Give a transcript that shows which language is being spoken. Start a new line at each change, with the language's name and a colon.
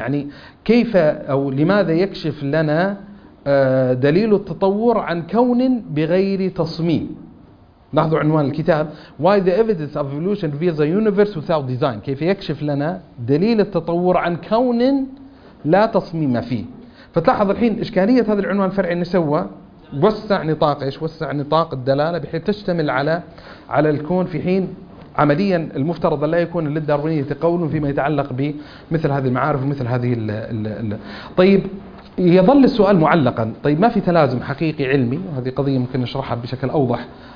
Arabic: يعني كيف أو لماذا يكشف لنا دليل التطور عن كون بغير تصميم. لاحظوا عنوان الكتاب
English: Why the evidence of evolution reveals a universe without design.
Arabic: كيف يكشف لنا دليل التطور عن كون لا تصميم فيه. فتلاحظ الحين إشكالية هذا العنوان الفرعي اللي سوى وسع نطاق الدلالة بحيث تشتمل على الكون، في حين عمليا المفترض لا يكون للداروينية قول فيما يتعلق بمثل هذه المعارف ومثل هذه الـ الـ الـ طيب يظل السؤال معلقا، طيب ما في تلازم حقيقي علمي؟ هذه قضية ممكن نشرحها بشكل أوضح